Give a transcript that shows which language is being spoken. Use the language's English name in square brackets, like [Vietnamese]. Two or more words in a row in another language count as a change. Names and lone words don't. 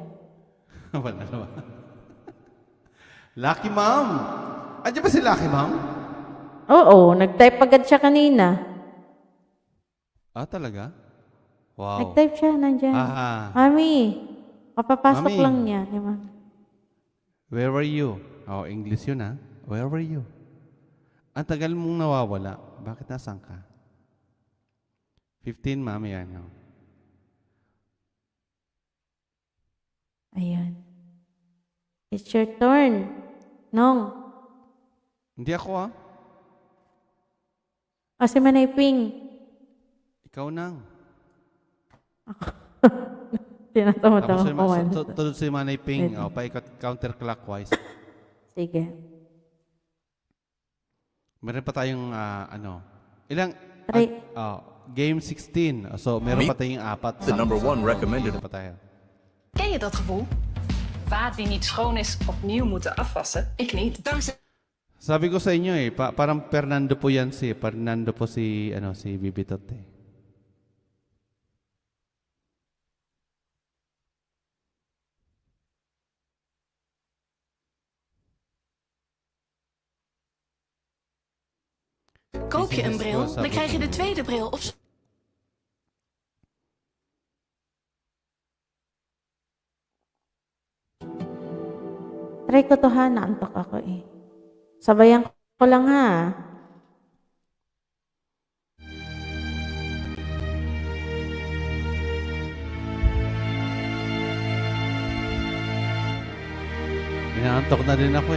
[Filipino] Wala na ba? Lucky Mom! Andiyan ba si Lucky Mom? Oo, nag-type agad siya kanina. Talaga? Wow. Nag-type siya, nandyan. Mami, kapapasok Mami. lang niya. Di ba? [English] Where were you? [Filipino] English yun ha. [English] Where were you? [Filipino] Ang tagal mong nawawala. Bakit nasan ka? 15, mami yan. Ayan. [English] It's your turn. [Filipino] Nong. Hindi ako ha. Si Manay Ping. Ikaw nang. Tinatama-tama ko man. Tulad si Manay Ping. Pwede. Paikot counterclockwise. Sige. Meron pa tayong ilang game 16. So meron pa tayong 4. [English] The number one recommended. [Filipino] Meron pa tayo. [Dutch] Ken je dat gevoel? Vaat die niet schoon is, opnieuw moeten afwassen? Ik niet. [Filipino] Sabi ko sa inyo parang Fernando po yan Fernando po si Bibitot eh. [Dutch] Koop je een bril, dan krijg je de tweede bril of... [Filipino] Try ko to ha, naantok ako eh. Sabayan ko lang ha. Inaantok na din ako eh.